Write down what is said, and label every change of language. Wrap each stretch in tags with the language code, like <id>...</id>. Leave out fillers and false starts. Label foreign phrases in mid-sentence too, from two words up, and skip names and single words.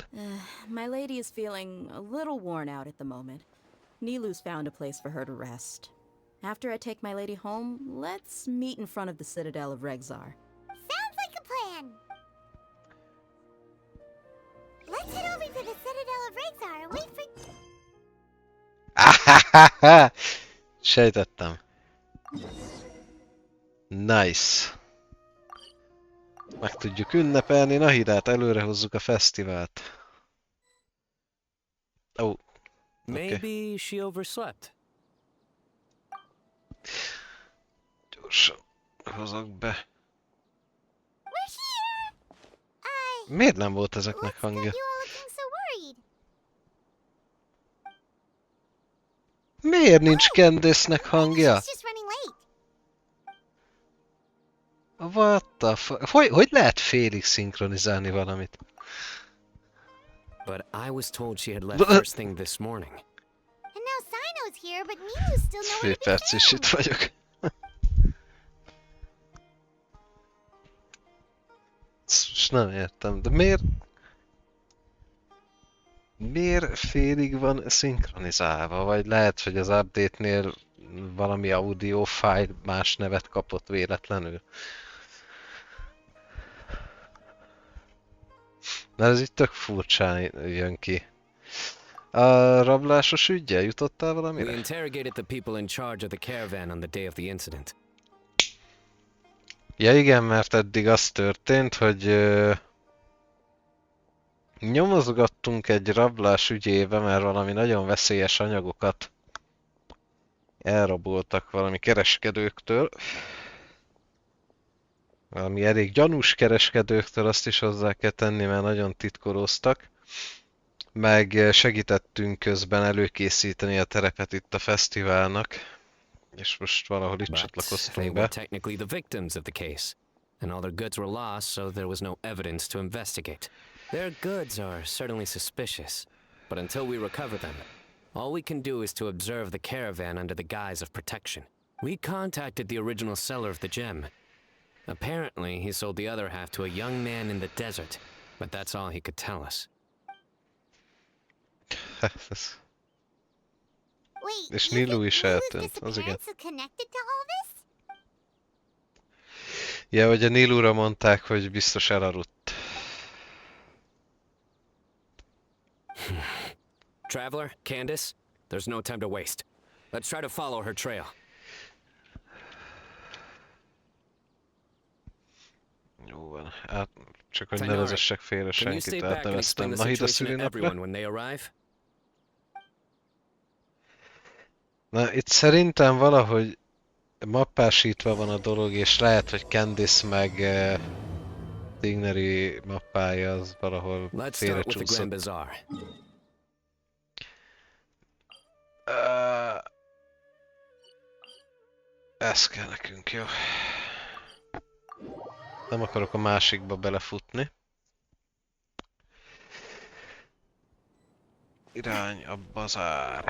<en>My lady is feeling a little worn out at the moment. Nilu's found a place for her to rest. After I take my lady home, let's meet in front of the Citadel of Regzar. Sounds like a plan. Let's head over to the Citadel of Regzar and wait for...</en> <hu>Ahahaha! Sejtettem.</hu> <en>Nice.</en> <hu>Meg tudjuk ünnepelni Nahidát, előre hozzuk a fesztivált.</hu> <en>Oh. Maybe she overslept.</en> <hu>Gyorsan hozok be.</hu> <en>We're here!</en> <hu>Miért nem volt ezeknek</hu> <en>What's got</en> <hu>hangja?</hu> <en>you all looking so worried?</en> <hu>Miért nincs Candace-nek hangja?</hu> <en>She's just running late. What the fuck?</en> <hu>Hogy lehet félig szinkronizálni valamit?</hu> <en>But I was told she had left first thing this morning. And now Sino's here, but Nilu's still nowhere</en> <hu>Fél</hu> <en>to be</en> <hu>perc is itt</hu> <en>found.</en> <hu>vagyok. Most nem értem, de miért... Miért félig van szinkronizálva? Vagy lehet, hogy az update-nél valami</hu> <en>audio file</en> <hu>más nevet kapott véletlenül? De ez itt tök furcsán jön ki. A rablásos üggyel jutottál</hu> <en>We</en> <hu>valamire?</hu> <en>interrogated the people in charge of the caravan on the day of the incident.</en> <hu>Ja igen, mert eddig az történt, hogy nyomozgattunk egy rablás ügyébe, mert valami nagyon veszélyes anyagokat elraboltak valami kereskedőktől. Valami elég gyanús kereskedőktől, azt is hozzá kell tenni, mert nagyon titkolóztak. Meg segítettünk közben előkészíteni a terepet itt a fesztiválnak. És most valahol itt</hu> <en>But they</en> <hu>csatlakoztunk</hu> <en>were</en> <hu>be.</hu> <en>technically the victims of the case, and all their goods were lost, so there was no evidence to investigate. Their goods are certainly suspicious, but until we recover them, all we can do is to observe the caravan under the guise of protection. We contacted the original seller of the gem. Apparently, he sold the other half to a young man in the desert, but that's all he could tell us. Wait,</en> <hu>És</hu> <en>you think Nilu is Nilu's</en> <hu>eltűnt, az igen.</hu> <en>disappearance is connected to all this?</en> <hu>Ja, hogy a Nilura mondták, hogy biztos elaludt.</hu> <en>Traveler, Candace, there's no time to waste. Let's try to follow her trail.</en> <hu>Jó van, csak hogy ne vezessek félre</hu> <en>Can you</en> <hu>senkit,</hu> <en>stay back and</en> <hu>átneveztem</hu> <en>explain the</en> <hu>Nahida</hu> <en>situation to everyone</en> <hu>szülinapra.</hu> <en>when they arrive?</en> <hu>Na, itt szerintem valahogy mappásítva van a dolog, és lehet, hogy Candice meg Digneri mappája az valahol</hu> <en>Let's start with the Grand</en> <hu>félrecsúszott.</hu> <en>Bazaar.</en> <hu>Ez kell nekünk, jó. Nem akarok a másikba belefutni. Irány a bazár.</hu>